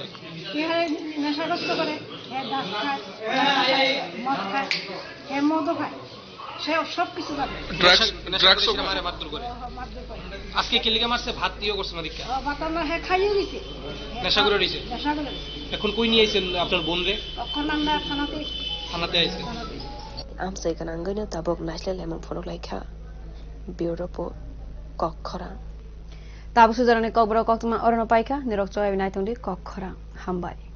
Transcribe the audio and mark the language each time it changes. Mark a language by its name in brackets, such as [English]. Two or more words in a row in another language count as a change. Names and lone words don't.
[Bangla] হ্যাঁ নেশাগ্রস্ত করে, হ্যাঁ ডাক খায়, মদ খায়, হ্যাঁ মদও খায়, সে সব কিছু জানে। ড্রাগস মারে মারধর করে। আজকে কি লিগে মারছে? ভাত দিয়েও করছে না দীক্ষা? ভাত না, হ্যাঁ খাইও দিছে, নেশা করে দিছে। নেশা করে দিছে। এখন কই নিয়ে আইছেন আপনার বোন রে? এখন আমরা থানাতে। থানাতে আইছে। [Kok Borok] আমসাই কানাঙ্গৈনো তাবক নাইসলে লেমন ফরক লাইখা বিউরোপো কক খরাং তাবু সুজারানি ককবরা কক্তমা অরণ পাইকা নিরক চয় নাইতংদি কক খরাং হামবাই